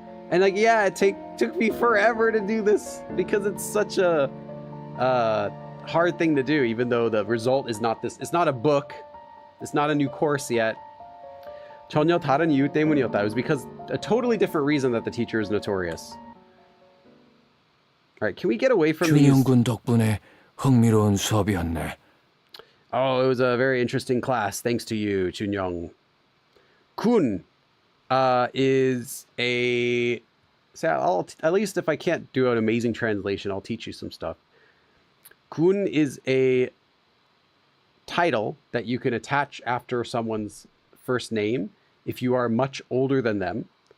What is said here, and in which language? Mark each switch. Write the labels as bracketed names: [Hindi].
[English] And like, yeah, it took me forever to do this because it's such a hard thing to do, even though the result is not this. It's not a book. It's not a new course yet. [Korean] 전혀 다른 이유 때문이었다. [English] It was because a totally different reason that the teacher is notorious. All right, can we get away from these? [Korean] 준영군 덕분에 흥미로운 수업이었네. [English] Oh, it was a very interesting class. Thanks to you, Junyoung. Kun is a... So at least if I can't do an amazing translation, I'll teach you some stuff. Kun is a title that you can attach after someone's first name if you are much older than them.